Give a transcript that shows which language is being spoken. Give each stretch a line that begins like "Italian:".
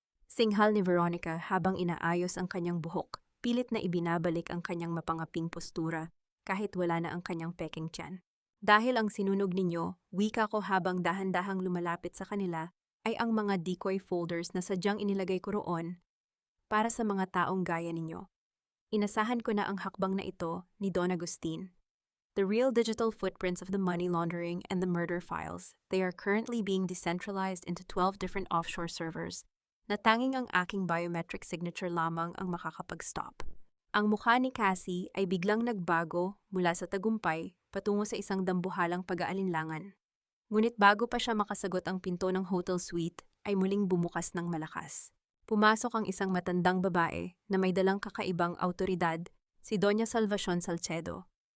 Filipino: Singhal ni Veronica habang inaayos ang kanyang buhok, pilit na ibinabalik ang kanyang mapangaping postura kahit wala na ang kanyang peking tiyan. Dahil ang sinunog ninyo, wika ko habang dahan-dahang lumalapit sa kanila, ay ang mga decoy folders na sadyang inilagay ko roon para sa mga taong gaya ninyo. Inasahan ko na ang hakbang na ito ni Don Agustin.
English: The real digital footprints of the money laundering and the murder files, they are currently being decentralized into 12 different offshore servers,
Filipino: na tanging ang aking biometric signature lamang ang makakapag-stop. Ang mukha ni Cassie ay biglang nagbago mula sa tagumpay patungo sa isang dambuhalang pag-aalinlangan. Ngunit bago pa siya makasagot ang pinto ng hotel suite, ay muling bumukas ng malakas. Pumasok ang isang matandang babae na may dalang kakaibang autoridad, si Doña Salvacion Salcedo.